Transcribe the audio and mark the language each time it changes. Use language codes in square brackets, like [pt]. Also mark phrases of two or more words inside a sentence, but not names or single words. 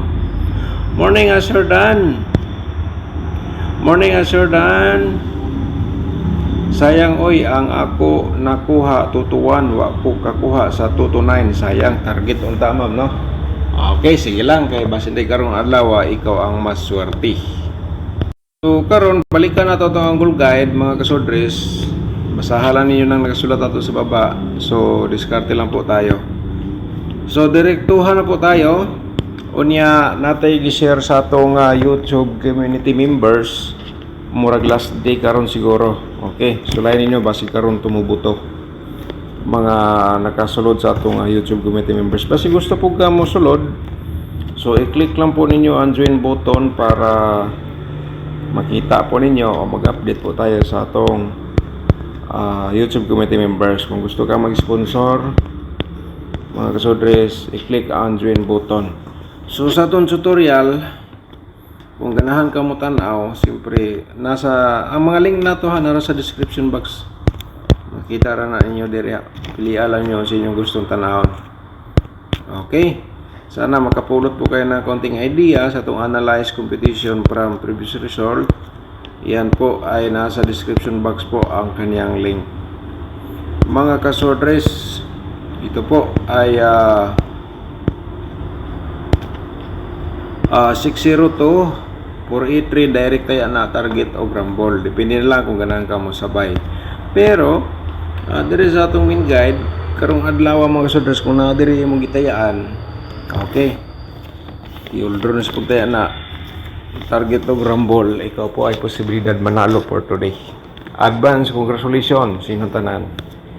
[en] Morning Sir Dan. Morning Sir Dan. [ceb] Sayang oy ang ako nakuha tutuwan, wa ko kakuha sa 229. Sayang target unta ma'am no. Okay, sige lang kay basin day karong adlaw ikaw ang mas swerte. So karon balikan na to ang Google Guide mga kasodres. Basahan ninyo nang nakasulat ato sa baba. So [tl] diskarte lang po tayo. So direktuhan na po tayo. [ceb] Unya natay gi-share sa atong YouTube [en] community members. [ceb] Murag last day karon siguro. Okay, sulayan ninyo basi karon tumubuto. Mga nakasulod sa atong YouTube [en] community members. [ceb] Basi gusto po ka mo sulod. So i-click lang po ninyo ang [en] join button [ceb] para makita po ninyo o mag-update [tl] po tayo [ceb] sa atong YouTube [en] community members. [ceb] Kung gusto ka mag-sponsor mga kasodres, i-click ang [en] join button. [ceb] So sa atong tutorial, kung ganahan ka mo tanaw, siyempre nasa ang mga link na to nara sa [en] description box. [ceb] Makita ra na inyo diri. Pilian lang nyo sa inyong gustong tanawon. [tl] Okay, sana makapulot po kayo ng konting idea sa itong [en] analyze competition from previous result. [tl] Yan po ay nasa [en] description box [tl] po ang kanyang link. Mga kasodres, ito po ay 602 483 direct tayo na target o grambol. [ceb] Depende na lang kung ganahan ka mo sabay. Pero diri sa atong main guide karong adlaw mga kasodres kung na diri imong gitayaan. Okay. [tl] I-uldro na sa pagtaya na target o grambol, ikaw po ay posibilidad manalo [en] for today. Advance congratulations [ceb] sa inyong tanan.